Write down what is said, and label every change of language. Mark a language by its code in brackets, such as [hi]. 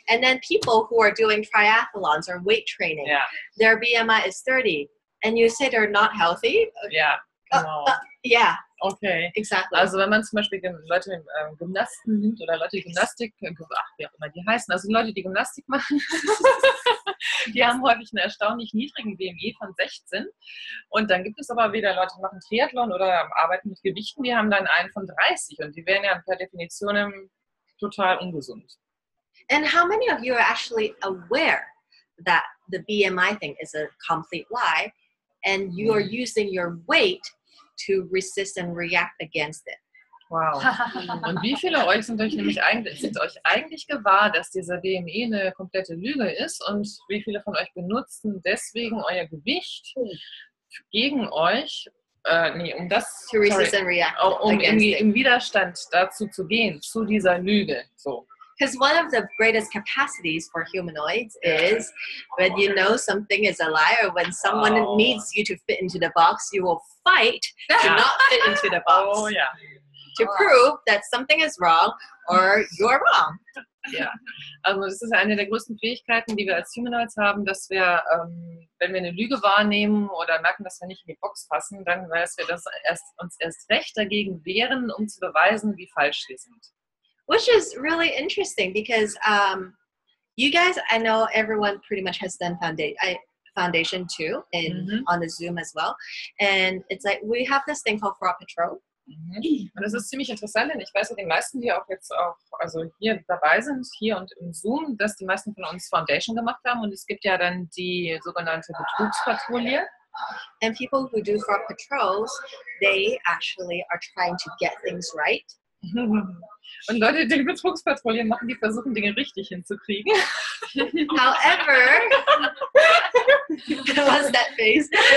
[en] And then people who are doing triathlons or weight training, their BMI is 30. And you say they're not healthy? [de] Ja, genau. [en] Yeah. Okay. Exactly. [de] Also wenn man zum Beispiel Leute Gymnasten nimmt oder Leute, die Gymnastik, wie auch immer die heißen, also Leute, die Gymnastik machen, die haben häufig einen erstaunlich niedrigen BMI von 16. Und dann gibt es aber wieder Leute, die machen Triathlon oder arbeiten mit Gewichten, die haben dann einen von 30 und die wären ja per Definition total ungesund. [en] And how many of you are actually aware that the BMI thing is a complete lie and you are using your weight to resist and react against it? Wow. [de] Und wie viele euch sind euch eigentlich gewahr, dass dieser BMI eine komplette Lüge ist und wie viele von euch benutzen deswegen euer Gewicht gegen euch, um das [en] to resist and react [de] um [en] against [de] irgendwie [en] it. [de] im Widerstand dazu zu gehen, zu dieser Lüge. [en] So. Because one of the greatest capacities for humanoids is when you know something is a lie or when someone needs you to fit into the box, you will fight to not fit into the box. [de] Oh ja. [en] To prove that something is wrong or you're wrong. [de] Ja, also das ist eine der größten Fähigkeiten, die wir als Humanoids haben, dass wir, wenn wir eine Lüge wahrnehmen oder merken, dass wir nicht in die Box passen, dann dass wir uns erst recht dagegen wehren, um zu beweisen, wie falsch wir sind. [en] Which is really interesting because you guys, I know everyone pretty much has done foundation too on the Zoom as well. And it's like we have this thing called Fraud Patrol. [de] Und das ist ziemlich interessant, denn ich weiß ja, die meisten, die auch jetzt also hier dabei sind, hier und im Zoom, dass die meisten von uns Foundation gemacht haben und es gibt ja dann die sogenannte Betrugspatrouille. [en] And people who do fraud patrols, they actually are trying to get things right. [de] Und Leute, die Betrugspatrouille machen, die versuchen, Dinge richtig hinzukriegen. [en] However, what's that face?